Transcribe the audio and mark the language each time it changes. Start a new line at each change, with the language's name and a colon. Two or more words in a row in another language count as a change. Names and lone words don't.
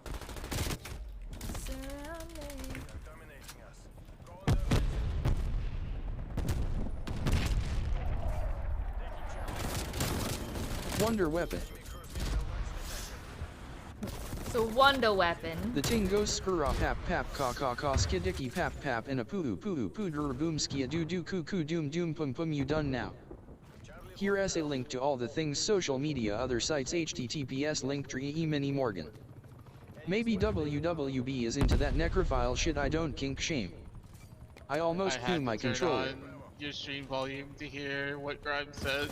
English: Surrounding. They're dominating us. Go on their offensive. Taking Charlie. Wonder weapon. It's a wonder weapon. The ting goes skura pap pap ka ka ka skidiki pap pap and a poo poo pooder boom skia doo doo coo coo doom doom pum pum. You done now. Here's a link to all the things social media other sites https linktree mini Morgan. Maybe WWB is into that necrophile shit. I don't kink shame. I almost blew my controller. Turn on your stream volume to hear what Grimes said.